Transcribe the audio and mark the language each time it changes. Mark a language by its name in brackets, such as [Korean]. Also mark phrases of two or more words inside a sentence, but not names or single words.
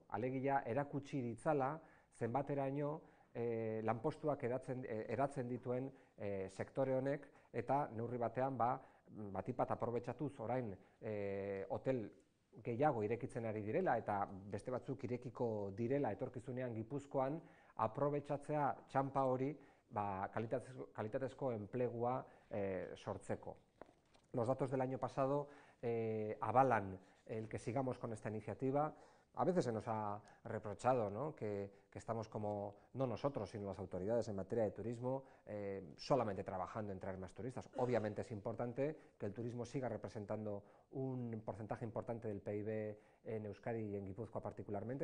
[Basque] Alegia erakutsi ditzala zenbateraino lanpostuak eratzen dituen sektore honek eta neurri batean batipat aprobetxatuz orain hotel gehiago irekitzen ari direla eta beste batzuk irekiko direla etorkizunean Gipuzkoan, aprobetxatzea txanpa hori kalitatezko enplegua sortzeko. [Spanish] Los datos del año pasado avalan el que sigamos con esta iniciativa. A veces se nos ha reprochado, ¿no?, que estamos como, no nosotros, sino las autoridades en materia de turismo, solamente trabajando en traer más turistas. Obviamente es importante que el turismo siga representando un porcentaje importante del PIB en Euskadi y en Guipúzcoa particularmente.